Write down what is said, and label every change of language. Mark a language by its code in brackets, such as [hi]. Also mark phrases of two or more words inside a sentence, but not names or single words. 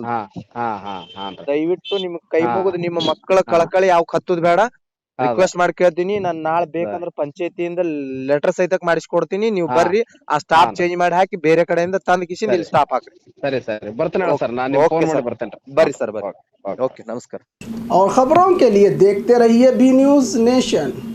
[kn] ದಯವಿಟ್ಟು ನಿಮ್ ಕೈ ಮುಗಿದು ನಿಮ್ಮ ಮಕ್ಕಳ ಕಳಕಳಿ ಯಾವ ಕತ್ತುದ್ ಬೇಡ, ರಿಕ್ವೆಸ್ಟ್ ಮಾಡಿ ಕೇಳ್ತೀನಿ. ನಾನ್ ನಾಳೆ ಬೇಕಂದ್ರ ಪಂಚಾಯತಿಯಿಂದ ಲೆಟರ್ ಸಹಿತ ಮಾಡಿಸ್ಕೊಡ್ತೀನಿ. ನೀವು ಬರ್ರಿ, ಆ [en] stop change [kn] ಮಾಡಿ ಹಾಕಿ ಬೇರೆ ಕಡೆಯಿಂದ ತಂದ್ ಕಿಶಿಂದ ಇಲ್ಲಿ ಸ್ಟಾಪ್ ಹಾಕ್ರಿ. ಸರಿ ಬರ್ತೇನೆ ಸರ್. ನಾನು ಫೋನ್ ಮಾಡಿ ಬರ್ತೇನೆ. ಬರ್ರಿ ಸರ್ ಬರ್ರಿ. ಓಕೆ ನಮಸ್ಕಾರ. [hi] और खबरों के लिए देखते रहिए बी न्यूज़ नेशन।